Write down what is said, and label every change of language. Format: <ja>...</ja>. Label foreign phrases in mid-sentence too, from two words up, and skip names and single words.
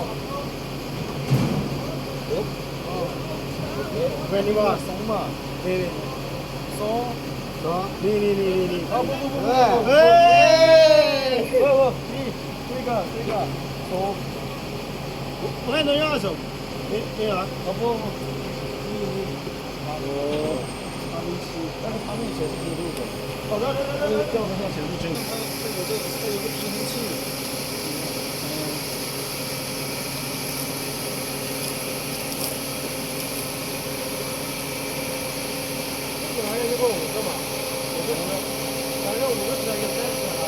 <th>เป็นนี่ว่าสองมานี่สองนี่เอาปุ๊บ เฮ้ย นี่นี่สอง ไม่ต้องย่อส่งนี่เหรอ เอาปุ๊บนี่โอ้</th> <zh>他们以前是录的，调得上显示器。它有个平衡器。这玩意儿就够5个嘛？5个，反正5个车有3个。</zh>